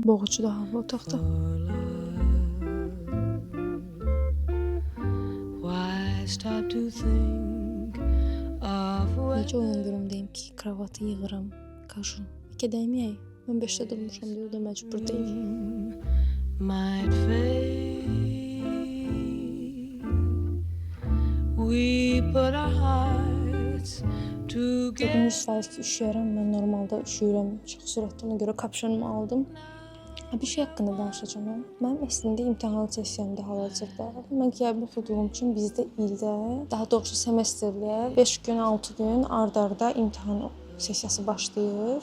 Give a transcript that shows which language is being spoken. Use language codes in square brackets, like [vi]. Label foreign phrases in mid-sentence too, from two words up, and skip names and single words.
[az] Boğucu da hava otaqda. Necə uyandırım deyim ki, kravatı yığıram, qaşım. Gedəyim, mən 5-də durmuşam deyə o da məcbur deyil. [en] Might fade. We put our hearts together. [az] Bugün 100% ki üşüyərəm. Mən normalda üşüyürəm çox sürətli. Ona görə kapşonumu aldım. Bir şey haqqında danışacağam. Mənim əslində imtahan sessiyamda hal-hazırda. Mən qəbul oxuduğum üçün bizdə ildə, daha doğrusu semestrdə 5 gün, 6 gün ard-arda imtahan sessiyası başlayır.